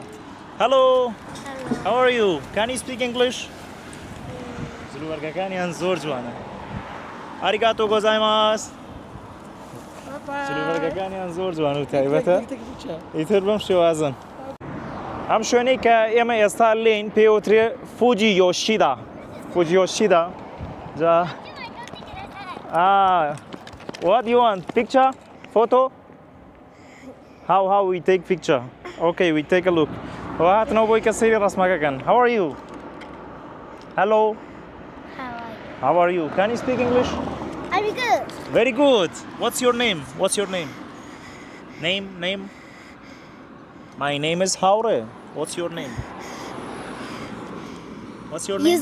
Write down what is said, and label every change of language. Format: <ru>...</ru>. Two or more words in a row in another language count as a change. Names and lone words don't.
<en>Hello. How are you? Can you speak English?</en> <ckb>جلوبەرگەکانیان زۆر جوانە.</ckb> <ja>ありがとうございます.</ja> <ckb>جلوبەرگەکانیان زۆر جوان و تایبەتە. ئیتر بەم شێوازن. ئەم شوێنەی کە ئێمە ئێستا لێین پێوترێ فوجی یۆشیدا.</ckb> <en>فوجی یۆشیدا. جا what do you want? Picture? Photo? How we take picture? Okay, we take a look.</en> <ckb>هاتنەوە بۆی کە سەیری ڕەسمەکەکەن.</ckb> <en>How are you? Hello. How are you? Can you speak English? I'm good. Very good. What's your name? What's your name? Name? My name is Haure. What's your name? What's your name?</en>